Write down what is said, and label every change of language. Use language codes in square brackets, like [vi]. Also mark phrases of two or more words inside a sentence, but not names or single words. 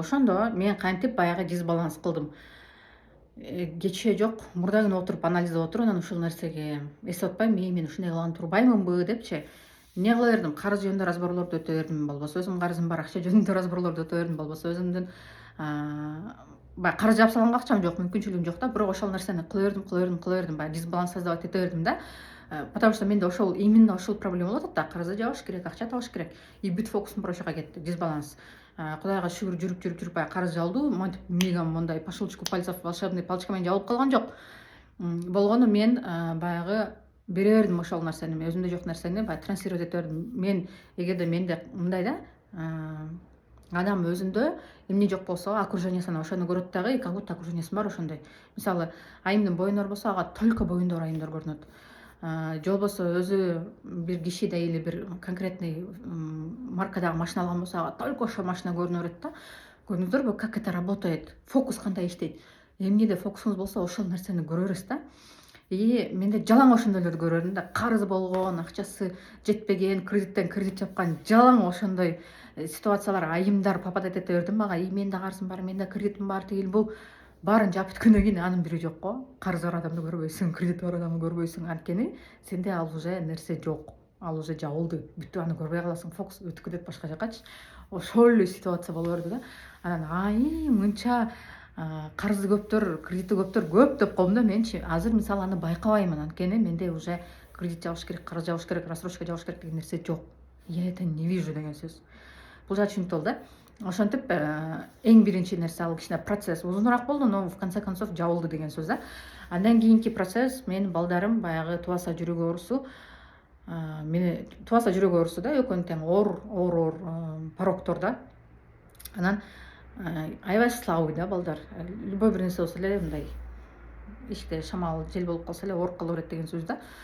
[ky] Ошондо мен кантип баягы дисбаланс кылдым. Кечээ жок, мурда күнү отуруп анализдеп отуруп, анан ушул нерсеге эсеп атпайм, мен ушундай кылган турбаймынбы депчи. эмне кыла бердим, карыз жөнүндө разборлорду өтө бердим, болбосо өзүмдүн карызым бар, акча жөнүндө разборлорду өтө бердим, болбосо өзүмдүн баягы карыз жаап салганга акчам жок, мүмкүнчүлүгүм жок да, бирок ошол нерсени кыла бердим, баягы дисбаланс создавать эте бердим да. [ru] Потому что [ky] менде ошол именно ошол проблема болуп атат да, карызды жабыш керек, акча табыш керек, и бүт фокусум бир ошоко кетти, дисбаланс. Кудайга шүгүр, жүрүп баягы карыз жабылду, монтип мигом мондай [ru] по щелчку пальцев волшебный палочка [ky] менен жабылып калган жок. Болгону мен баягы бере бердим ошол нерсени, өзүмдө жок нерсени баягы транслировать эте бердим. Мен эгерде менде мындай да, адам өзүндө эмне жок болсо окружениясынан ошону көрөт дагы, [ru] и как будто [ky] окружениясы бар ошондой. Мисалы, айымдын боюнда болсо ага только боюнда бар айымдар көрүнөт. Же болбосо өзү бир киши да или бир конкретный маркадагы машина алган болсо ага только ошол машина көрүнө берет да. Көрдүңүздөрбү, [ru] как это работает, [ky] фокус кандай иштейт. Эмнеде фокусуңуз болсо ошол нерсени көрө бересиз да. И менде жалаң ошондойлорду көрө бердим да, карыз болгон, акчасы жетпеген, кредиттен кредит жапкан, жалаң ошондой ситуациялар, айымдар попадать эте бердим мага. И менде карызым бар, менде кредитим бар, тигил бул. Баарын жаап бүткөндөн кийин анын бири жок го. Карызы бар адамды көрбөйсүң, кредити бар адамды көрбөйсүң. Анткени сенде ал уже нерсе жок. Ал уже жабылды. Бүттү, аны көрбөй каласың. Фокус өтүп кетет башка жакачы. Ошол эле ситуация боло берди да. Анан мынча карызы көптөр, кредити көптөр көп деп коем да менчи. Азыр мисалы аны байкабаймын, анткени менде уже кредит жабыш керек, карыз жабыш керек, рассрочка жабыш керек деген нерсе жок. [ru] Я это не вижу [ky] деген сөз. Бул жагы түшүнүктүү болду да. Ошентип эң биринчи нерсе ал кичине процесс узунураак болду, [ru] но в конце концов [ky] жабылды деген сөз да. Андан кийинки процесс, менин балдарым баягы тубаса жүрөгү оорусу, мени тубаса жүрөгү оорусу да, экөөнү тең оор порогтор да. Анан аябай слабый да балдар. Любой бир нерсе болсо эле мындай иште шамал, жел болуп калса эле ооруп кала берет деген сөз да.